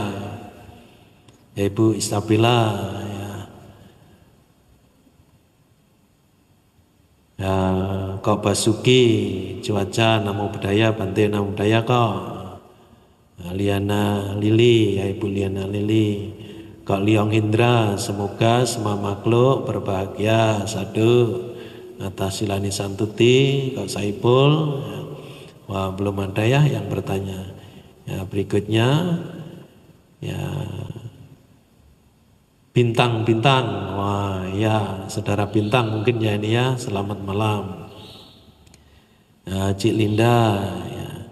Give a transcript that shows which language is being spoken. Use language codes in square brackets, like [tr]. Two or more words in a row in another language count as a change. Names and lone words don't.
[id] Ya, Ibu Istabila, ya Kok Basuki Cuaca, [pi] Namo Buddhaya. Bante Namo Buddhaya Kok. [id] Liana Lili, ya Ibu Liana Lili. Kok Liong Hindra, semoga semua makhluk berbahagia. Sadu. Tasilani Santuti, Kok Saipul, ya. Wah, belum ada ya yang bertanya. Ya, berikutnya ya Bintang. Wah, ya Saudara Bintang mungkin ya ini ya, selamat malam. Ya, Cik Linda, ya.